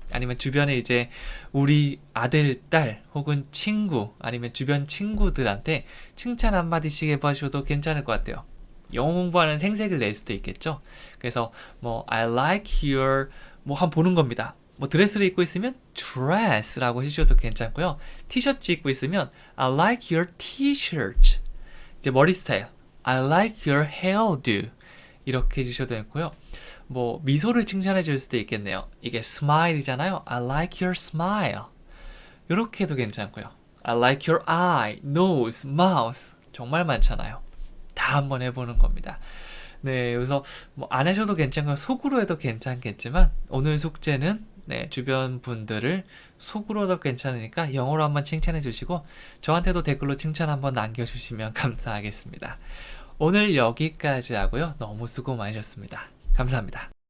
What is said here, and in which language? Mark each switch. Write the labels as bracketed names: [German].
[Korean] 아니면 주변에 이제 우리 아들, 딸 혹은 친구 아니면 주변 친구들한테 칭찬 한마디씩 해봐주셔도 괜찮을 것 같아요. 영어 공부하는 생색을 낼 수도 있겠죠. 그래서 뭐 [English] I like your [Korean] 뭐 한번 보는 겁니다. 뭐 드레스를 입고 있으면 dress라고 해주셔도 괜찮고요. 티셔츠 입고 있으면 [English] I like your t-shirt. [Korean] 이제 머리 스타일 [English] I like your hairdo. [Korean] 이렇게 해주셔도 되고요. 뭐 미소를 칭찬해 줄 수도 있겠네요. 이게 smile이잖아요. [English] I like your smile. [Korean] 이렇게 해도 괜찮고요. [English] I like your eye, nose, mouth. [Korean] 정말 많잖아요. 다 한번 해보는 겁니다. 네, 그래서 뭐 안 하셔도 괜찮고 속으로 해도 괜찮겠지만 오늘 숙제는 네, 주변 분들을 속으로도 괜찮으니까 영어로 한번 칭찬해 주시고 저한테도 댓글로 칭찬 한번 남겨주시면 감사하겠습니다. 오늘 여기까지 하고요. 너무 수고 많으셨습니다. 감사합니다.